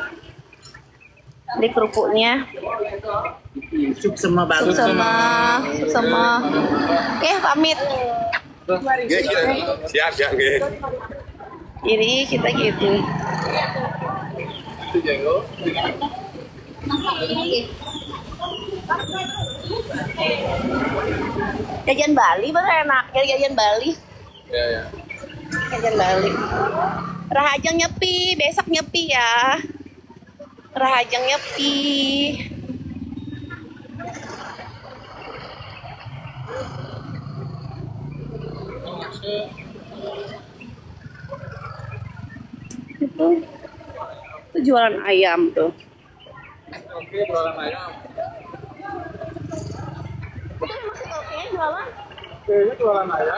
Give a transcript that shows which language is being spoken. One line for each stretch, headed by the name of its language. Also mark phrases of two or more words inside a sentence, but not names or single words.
Indonesian: Ini kerupuknya Sup sama bagus. sama. Oke, pamit. Siap ya, nggih. Jadi kita gitu. Itu jenggo. Jajan Bali bener enak. Jajan Bali. Ya. Jajan Bali.
Balinese: Rahajang nyepi,
Indonesian: besok nyepi ya.
Balinese: Rahajang nyepi.
Indonesian: Itu jualan ayam tuh. Oke, jualan ayam. Kayaknya jualan ayam.